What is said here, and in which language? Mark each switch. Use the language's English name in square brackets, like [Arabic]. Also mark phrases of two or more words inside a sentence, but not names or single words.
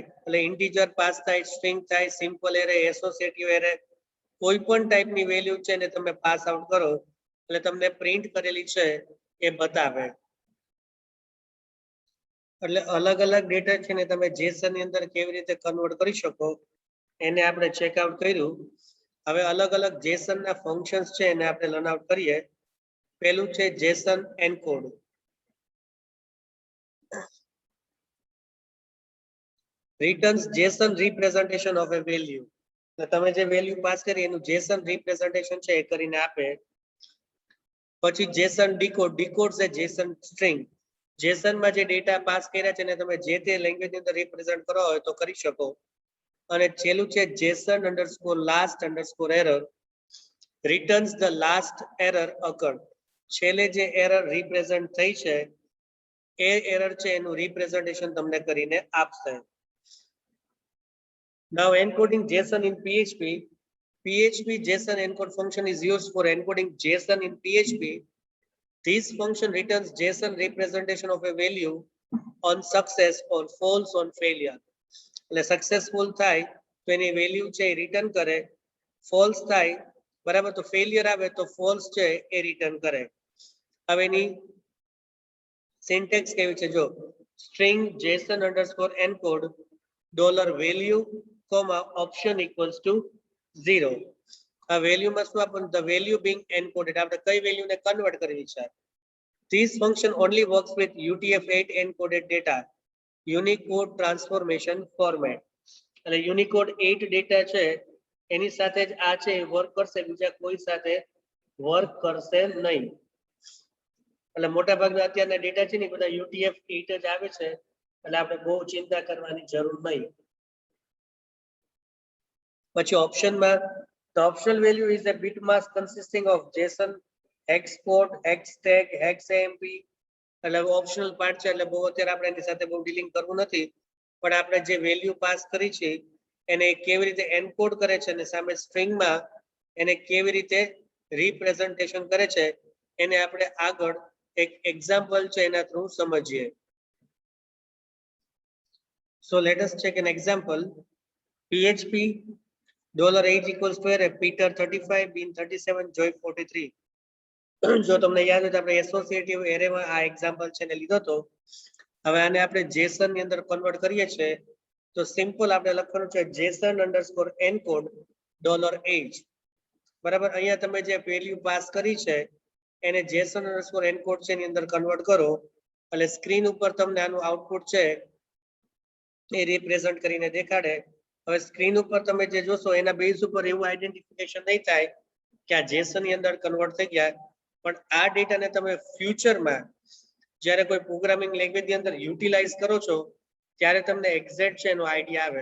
[Gujarati] એટલે ઇન્ટીજર પાસ થાય, સ્ટ્રિંગ થાય, [English] simple array, associative array, [Gujarati] કોઈ પણ ટાઈપની વેલ્યુ છે ને તમે [English] pass out [Gujarati] કરો એટલે તમને પ્રિન્ટ કરેલી છે એ બતાવે. એટલે અલગ અલગ ડેટા છે ને તમે જેસન ની અંદર કેવી રીતે કન્વર્ટ કરી શકો એને આપણે ચેકઆઉટ કર્યું. હવે અલગ અલગ જેસન ના ફંક્શન્સ છે એને આપણે [English] learn out [Gujarati] કરીએ. પહેલું છે [English] JSON encode. returns JSON representation of a value. [Gujarati] તમે જે વેલ્યુ પાસ કરી એનું [English] JSON representation [Gujarati] છે એ કરીને આપે. [English] પછી JSON decode, decodes a JSON string. [Gujarati] JSON માં જે ડેટા પાસ કર્યા છે એને તમે જે તે લેંગ્વેજ ની અંદર રિપ્રેઝન્ટ કરો હોય તો કરી શકો. અને છેલ્લું છે [English] JSON underscore last underscore error returns the last error occurred. [Gujarati] છેલ્લે જે એરર રિપ્રેઝન્ટ થઈ છે એ એરર છે એનું રિપ્રેઝન્ટેશન તમને કરીને આપશે. [English] Now encoding JSON in PHP. PHP JSON encode function is used for encoding JSON in PHP. This function returns JSON representation of a value on success or false on failure. [Gujarati] એટલે સક્સેસફુલ થાય તો એની વેલ્યુ છે એ રિટર્ન કરે, ફોલ્સ થાય બરાબર તો ફેલિયર આવે તો ફોલ્સ છે એ રિટર્ન કરે. હવે એની સિન્ટેક્સ કેવી છે જો [English] string JSON underscore encode $value option equals to 0. [Gujarati] આ વેલ્યુમાં શું આપણને [English] the value being encoded [Gujarati] આપણે કઈ વેલ્યુને કન્વર્ટ કરવી છે. [English] This function only works with UTF-8 encoded data, Unicode transformation format. [Gujarati] એટલે Unicode 8 ડેટા છે એની સાથે જ આ છે વર્ક કરશે, બીજા કોઈ સાથે વર્ક કરશે નહીં. એટલે મોટા ભાગના અત્યારના ડેટા છે ને બધા UTF-8 જ આવે છે એટલે આપણે બહુ ચિંતા કરવાની જરૂર નહીં. પછી ઓપ્શનમાં [English] the optional value is a bit mask consisting of JSON, export, hextag, hexamp. [Gujarati] એટલે ઓપ્શનલ પાર્ટ છે એટલે બહુ અત્યારે આપણે એની સાથે બહુ ડીલિંગ કરવું નથી. પણ આપણે જે વેલ્યુ પાસ કરી છે એને કેવી રીતે એન્કોડ કરે છે અને સામે સ્ટ્રિંગમાં એને કેવી રીતે રિપ્રેઝન્ટેશન કરે છે એને આપણે આગળ એક એક્ઝામ્પલ છે એના થ્રુ સમજીએ. [English] So let us check an example. PHP $age equals to array Peter 35, Bean 37, Joy 43. [Gujarati] જો તમને યાદ હોય તો આપણે એસોસિએટિવ એરેમાં આ એક્ઝામ્પલ છે ને લીધો તો. હવે આને આપણે જેસન ની અંદર કન્વર્ટ કરીએ છીએ તો સિમ્પલ આપણે લખવાનું છે [English] JSON underscore encode $age. [Gujarati] બરાબર અહીંયા તમે જે વેલ્યુ પાસ કરી છે એને [English] JSON underscore encode [Gujarati] છે એની અંદર કન્વર્ટ કરો એટલે સ્ક્રીન ઉપર તમને આનું આઉટપુટ છે એ રિપ્રેઝન્ટ કરીને દેખાડે. હવે સ્ક્રીન ઉપર તમે જે જોશો એના બેઝ ઉપર એવું આઈડેન્ટિફિકેશન નહીં થાય કે આ JSON ની અંદર કન્વર્ટ થઈ ગયા, પણ આ ડેટાને તમે ફ્યુચરમાં જ્યારે કોઈ [English] programming language [Gujarati] ની અંદર યુટિલાઇઝ કરો છો ત્યારે તમને એક્ઝેક્ટ છે એનો આઈડિયા આવે.